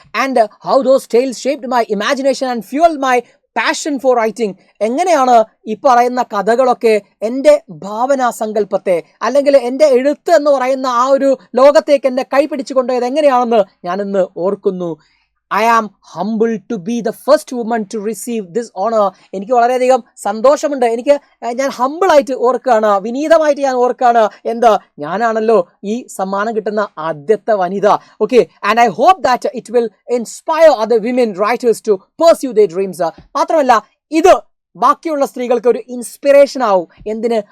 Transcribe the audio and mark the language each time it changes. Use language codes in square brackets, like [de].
[en] And how those tales shaped my imagination and fuel my passion for writing. [ml] എങ്ങനെയാണ് ഈ പറയുന്ന കഥകളൊക്കെ എൻ്റെ ഭാവനാ സങ്കല്പത്തെ അല്ലെങ്കിൽ എൻ്റെ എഴുത്ത് എന്ന് പറയുന്ന ആ ഒരു ലോകത്തേക്ക് എന്നെ കൈപിടിച്ചു കൊണ്ടുപോയത് എങ്ങനെയാണെന്ന് ഞാനിന്ന് ഓർക്കുന്നു. [en] I am humbled to be the first woman to receive this honor. [ml] എനിക്ക് വളരെയധികം സന്തോഷമുണ്ട്. ഞാൻ ഹമ്പിളായിട്ട് ഓർക്കുകയാണ്, വിനീതമായിട്ട് ഞാൻ ഓർക്കുകയാണ്. എന്താ, ഞാനാണല്ലോ ഈ സമ്മാനം കിട്ടുന്ന ആദ്യത്തെ വനിത. [en] Okay, and I hope that it will inspire other women writers to pursue their dreams. [ml] മാത്രമല്ല ഇത് ബാക്കിയുള്ള സ്ത്രീകൾക്ക് ഒരു ഇൻസ്പിറേഷൻ ആവും. എന്തിന്?